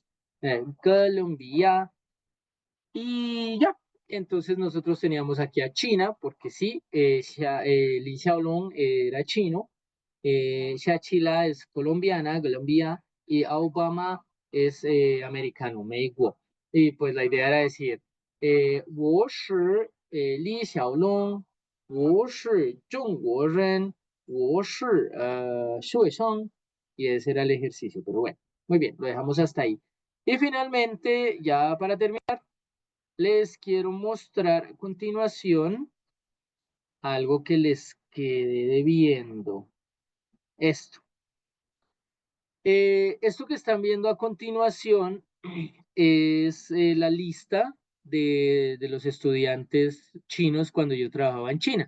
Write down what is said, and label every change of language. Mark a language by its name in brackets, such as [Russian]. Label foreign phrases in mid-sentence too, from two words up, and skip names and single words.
[Spanish] Colombia, y ya. Entonces nosotros teníamos aquí a China, porque sí, Li Xiaolong era chino, Shachila es colombiana, Colombia, y Obama es americano, Mei Guo. Y pues la idea era decir, [Chinese] 我是李小龙，我是中国人，我是学生, [Spanish] y ese era el ejercicio, pero bueno, muy bien, lo dejamos hasta ahí. Y finalmente, ya para terminar, les quiero mostrar a continuación algo que les quede debiendo. Esto. Esto que están viendo a continuación es la lista de los estudiantes chinos cuando yo trabajaba en China.